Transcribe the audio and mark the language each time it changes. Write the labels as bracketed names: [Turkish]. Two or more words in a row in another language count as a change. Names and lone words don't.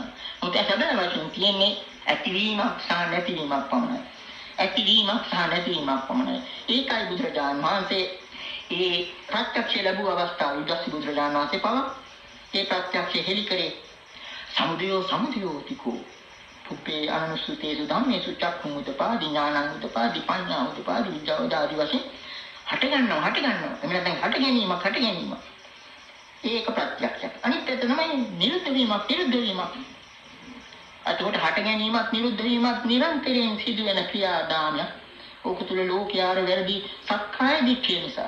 [Sinhala] මොකද හැබැයි වශයෙන් තියෙන්නේ ඇතිවීමක් සහ නැතිවීමක් පමණයි. ඇතිවීමක් සහ නැතිවීමක් පමණයි. ඒකයි බුදුරජාණන් වහන්සේ ඒ ප්‍රත්‍යක්ෂ ලැබුව අවස්ථාවේ ඉදස්සි බුදුරජාණන් වහන්සේ පවා ඒ ප්‍රත්‍යක්ෂ හෙලි කරේ [Pali] සමුදයෝ තිකෝ පුපේ අනුසුතේසු ධම්මේසු චක්ඛුං උතපාදි ඥානං උතපාදි පඤ්ඤා උතපාදි විද්‍යාවදාදි [Sinhala] වශයෙන් හට ගන්නවා. එමෙන්න දැන් හට ගැනීම ඒක ප්‍රත්‍යක්ෂයක්. අනිත් එක තමයි නිරුද්ධ වීමක්. අතකොට හට ගැනීමත් නිරුද්ධ වීමත් නිරන්තරයෙන් සිදුවෙන ක්‍රියාදාමයක්. ඕක තුල ලෝකයාර වැරදි සක්කාය දිට්ඨිය නිසා.